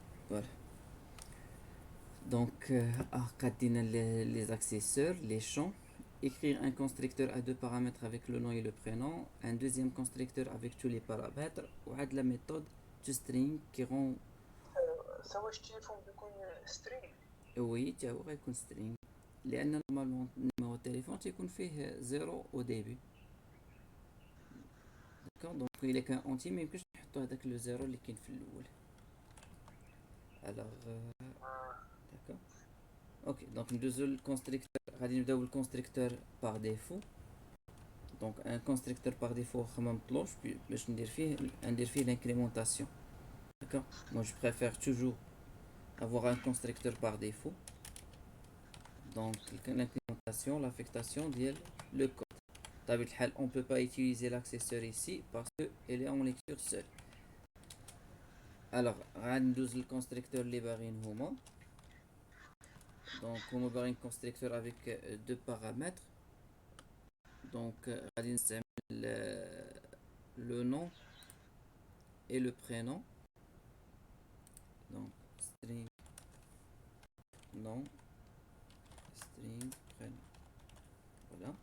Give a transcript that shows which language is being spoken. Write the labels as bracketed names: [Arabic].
[French] voilà donc [Arabic] قادينا [French] les accesseurs, les champs. écrire un constructeur à deux paramètres avec le nom et le prénom, un deuxième constructeur avec tous les paramètres [Arabic] وعاد [French] la méthode toString qui rend [Arabic] سواء التليفون بيكون سترينغ. [French] oui [Arabic] تا هو غيكون string لان نورمالمون نيميرو التليفون تيكون فيه زيرو [French] au début. d'accord donc [Arabic] الا كان اونتي ما يمكنش نحطو هذاك لو زيرو اللي كاين في الاول. [French] alors d'accord ok donc [Arabic] ندوزو للكونستركتور. غادي نبداو بالكونستركتور باغ ديفو. [French] donc un constructeur par défaut [Arabic] واخا ما مطلوبش باش ندير فيه l'incrémentation. [French] d'accord moi je préfère toujours avoir un constructeur par défaut. donc l'incrémentation l'affectation ديال le code. [Arabic] بطبيعة الحال [French] on peut pas utiliser l'accesseur ici parce que elle est en lecture seule. [Arabic] alors غندوز للconstructeur اللي باغيين هما. [French] Donc on va un constructeur avec deux paramètres. Donc [Arabic] غادي نستعمل [French] le nom et le prénom. Donc string nom string prénom. Voilà.